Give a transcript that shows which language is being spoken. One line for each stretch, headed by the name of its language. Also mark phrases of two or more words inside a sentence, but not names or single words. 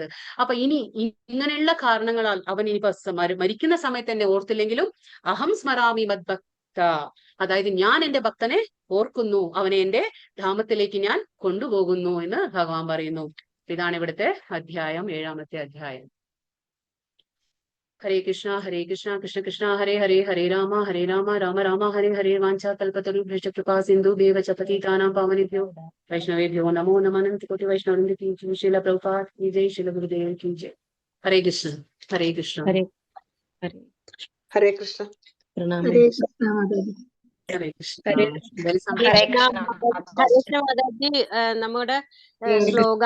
Malayalam: അപ്പൊ ഇനി ഇങ്ങനെയുള്ള കാരണങ്ങളാൽ അവൻ ഇനിയിപ്പോ മരിക്കുന്ന സമയത്ത് എന്നെ ഓർത്തില്ലെങ്കിലും
Sanskrit: അഹം സ്മരാമി മദ്ഭക്ത,
Malayalam: അതായത് ഞാൻ എന്റെ ഭക്തനെ ഓർക്കുന്നു, അവനെ എന്റെ ധാമത്തിലേക്ക് ഞാൻ കൊണ്ടുപോകുന്നു എന്ന് ഭഗവാൻ പറയുന്നു. ഇതാണ് ഇവിടുത്തെ അധ്യായം, 7ാമത്തെ അധ്യായം.
Sanskrit: ഹരേ കൃഷ്ണ കൃഷ്ണ കൃഷ്ണ ഹരേ ഹരേ, ഹരേ രാമ രാമ രാമ ഹരേ ഹരേ. വാഞ്ചാ കൽപതരുഭ്യശ്ച കൃപാ സിന്ധുഭ്യവ ച പതിതാനാം പാവനേഭ്യോ വൈഷ്ണവേഭ്യോ നമോ നമഃ.
Hindi: अनन्तकोटि वैष्णववृन्द की जय. शील प्रभुपाद की जय. शील गुरुदेव की जय.
Sanskrit: ഹരേ കൃഷ്ണ ഹരേ കൃഷ്ണ ഹരേ ഹരേ ഹരേ കൃഷ്ണ.
Malayalam: പ്രണാമം.
Sanskrit: ഹരേ കൃഷ്ണ. ഹരേ
Malayalam: എന്തായാലും
Sanskrit: ഹരേ കൃഷ്ണ
Malayalam: മാതാജി, നമ്മുടെ ശ്ലോക